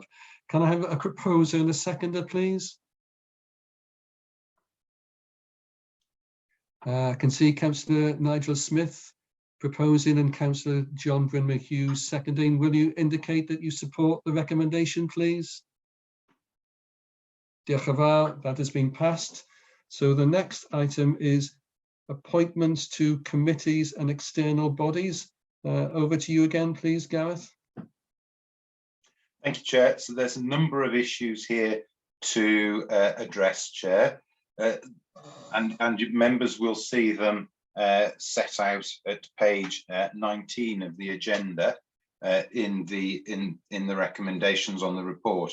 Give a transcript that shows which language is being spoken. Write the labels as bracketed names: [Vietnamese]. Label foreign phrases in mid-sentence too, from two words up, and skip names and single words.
[English] Can I have a proposer and a seconder, please? I can see Councillor Nigel Smith proposing and Councillor John Bryn Hughes seconding. Will you indicate that you support the recommendation, please? [Welsh] Diolch yn fawr, [English] that has been passed. So the next item is appointments to committees and external bodies. Over to you again, please, Gareth. Thank you, Chair. So there's a number of issues here to address, Chair, and members will see them set out at page 19 of the agenda in the recommendations on the report.